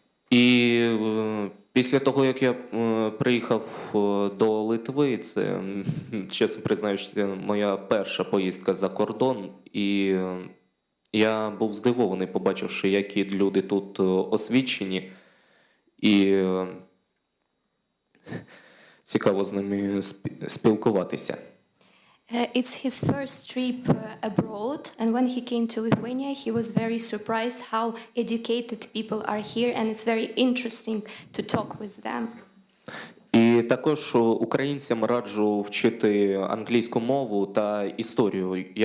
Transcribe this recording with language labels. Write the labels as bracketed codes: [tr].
[uk] І після того, як я приїхав до Литви, це, чесно признаюсь, це моя перша поїздка за кордон, і я був здивований, побачивши, які люди тут освічені, і цікаво з ними спілкуватися. [en] It's his first trip abroad, and when he came to Lithuania, he was very surprised how educated people are here, and it's very interesting to talk with them. [uk] І також українцям раджу вчити англійську мову та історію.